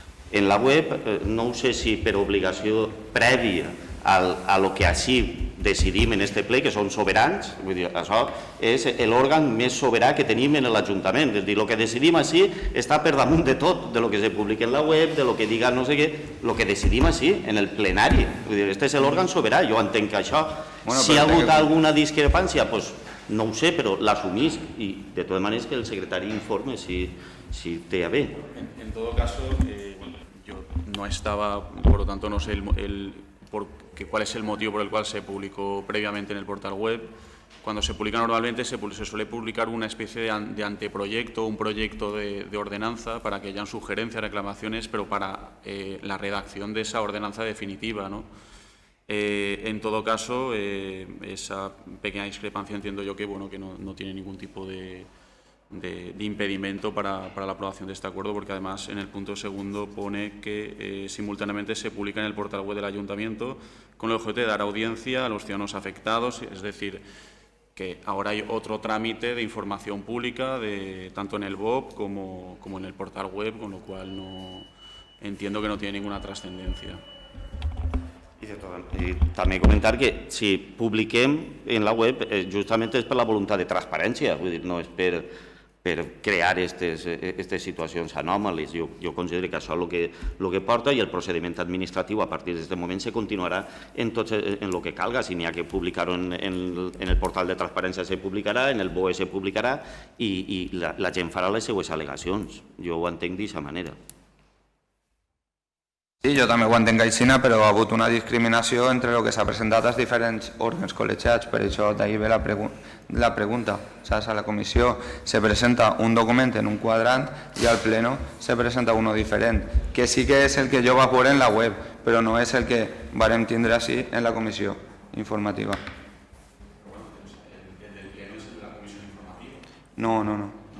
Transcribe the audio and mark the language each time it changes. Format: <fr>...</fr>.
<ca>En la web, no ho sé si per obligació prèvia a lo que així decidim en este ple, que són soberans, vull dir, això és l'òrgan més soberà que tenim en l'Ajuntament, és a dir, el que decidim així està per damunt de tot, de lo que se publica en la web, de lo que diga no sé què, el que decidim així, en el plenari, vull dir, este és l'òrgan soberà, jo entenc que això, si hi ha hagut alguna discrepància, doncs no ho sé, però l'assumís, i de totes maneres que el secretari informe si té a bé.</ca> <es>En todo caso, yo no estaba, por lo tanto no sé cuál es el motivo por el cual se publicó previamente en el portal web. Cuando se publica normalmente se suele publicar una especie de anteproyecto, un proyecto de ordenanza para que hayan sugerencias, reclamaciones, pero para la redacción de esa ordenanza definitiva, ¿no? En todo caso, esa pequeña discrepancia entiendo yo que, bueno, que no tiene ningún tipo de impedimento para la aprobación de este acuerdo, porque además en el punto segundo pone que simultáneamente se publica en el portal web del Ayuntamiento con el objeto de dar audiencia a los ciudadanos afectados, es decir, que ahora hay otro trámite de información pública tanto en el BOP como en el portal web, con lo cual no entiendo que no tiene ninguna trascendencia.</es> <ca>I també comentar que si publiquem en la web justament és per la voluntat de transparència, vull dir, no és per crear aquestes situacions anòmales. Jo considero que això és el que porta, i el procediment administratiu a partir d'aquest moment se continuarà en el que calga. Si n'hi ha que publicar-ho en el portal de transparència se publicarà, en el BOE se publicarà i la gent farà les seues al·legacions. Jo ho entenc d'aquesta manera. Sí, jo també ho entenc així, però ha hagut una discriminació entre el que s'ha presentat als diferents òrgans col·legiats, per això d'ahir ve la pregunta. Saps? A la comissió se presenta un document en un quadrant i al pleno se presenta uno diferent, que sí que és el que jo vaig veure en la web, però no és el que varem tindre així en la comissió informativa.</ca> <es>¿El del pleno es el de la comisión informativa?</es>